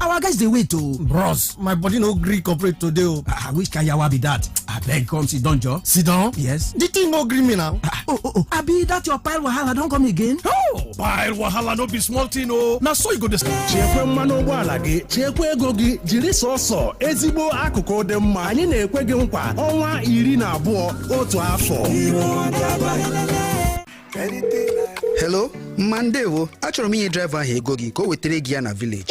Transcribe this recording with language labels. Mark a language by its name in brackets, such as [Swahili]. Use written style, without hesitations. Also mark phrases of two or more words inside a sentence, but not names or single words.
[Nigerian Pidgin] Our guys dey wait o. Bros, my body no gree cooperate today o. Which kayawa be that? Abeg come sit down, Joe. Sit down? Yes. The thing no gree me now. Oh. Abi that your pile wahala don come again? Oh, pile wahala no be small thing o. Na so you go dey. [Igbo] Chekwe mmanụ ụgbọala gị, chekwe ego gị, jiri sọsọ ezigbo akụkụ dị mma. Anyị na-ekwe gị nkwa ọnwa 12 otu afọ. Hello, Mandewo. Achọrọ m inye driver ahụ ego gị ka o wetara gị ya na village.